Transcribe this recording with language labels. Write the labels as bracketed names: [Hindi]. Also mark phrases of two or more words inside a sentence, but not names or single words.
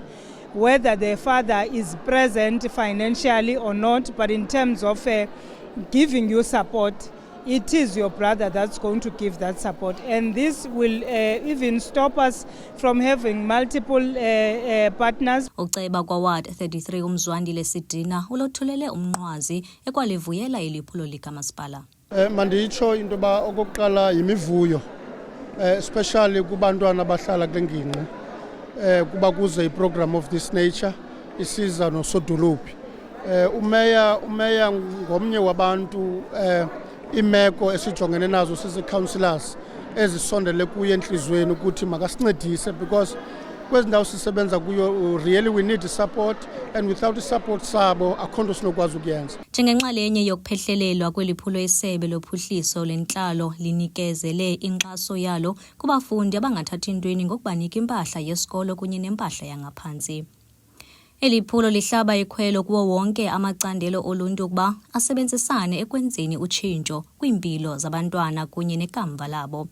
[English] Whether the father is present financially or not, but in terms of giving you support, it is your brother that's going to give that support. And this will even stop us from having multiple partners. [Xhosa] Uceba kwa Ward 33 uMzwandile Sidina ulothulele umnqwazi ekwalivuyela iliphulo likamasipala. Manditsho into ba okokuqala yimivuyo, especially kubantwana abahlala kule ngingqi, kuba kuze [English] iprogram of this nature [Xhosa] isiza nosodolophi. Umeya ngomnye wabantu imeko esijongene nazo sizi councillors ezisondele kuye enhlizweni ukuthi makasincedise because kwezi ndawo sisebenza kuyo [English] really we need support, and without the support [Xhosa] sabo akho nto sinokwazi ukuyenza. Njengenxalenye yokuphehlelelwa kweliphulo isebe lophuhliso lentlalo linikezele inkxaso yalo kubafundi abangathathi ntweni ngokubanika impahla yesikolo kunye nempahla yangaphantsi. Eli phulo lihlaba ikhwelo kuwo wonke amacandelo oluntu ukuba asebenzisane ekwenzeni utshintsho kwiimpilo zabantwana kunye nekamva labo.